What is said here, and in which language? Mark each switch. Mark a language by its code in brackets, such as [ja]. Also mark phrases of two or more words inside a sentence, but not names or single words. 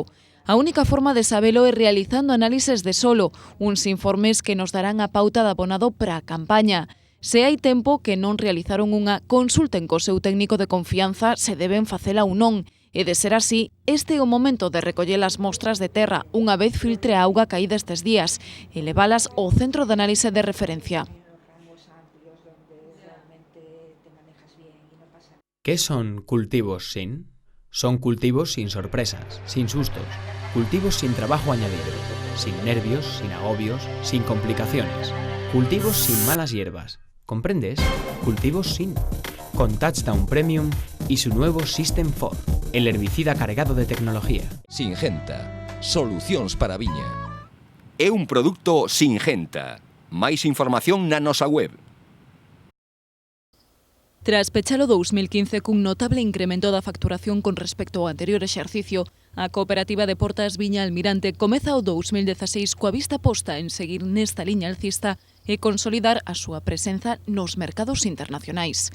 [gl] A única forma de sabelo é realizando análises de solo, uns informes que nos darán a pauta de abonado para a campaña. Se hai tempo que non realizaron unha, consulten co seu técnico de confianza se deben facela ou non. E de ser así, este é o momento de recoller as mostras de terra unha vez filtre a auga caída estes días e levalas ao centro de análise de referencia. [es] ¿Qué son cultivos sin? Son cultivos sin sorpresas, sin sustos, cultivos sin trabajo añadido, sin nervios, sin agobios, sin complicaciones, cultivos sin malas hierbas. ¿Comprendes? Cultivos sin. Con Touchdown Premium y su nuevo System 4, el herbicida cargado de tecnología. [gl] Singenta, solucións para a viña. É un produto Singenta. Máis información na nosa web. Tras pechar o 2015 cun notable incremento da facturación con respecto ao anterior exercicio, a Cooperativa de Portas Viña Almirante comeza o 2016 coa vista posta en seguir nesta liña alcista e consolidar a súa presenza nos mercados internacionais.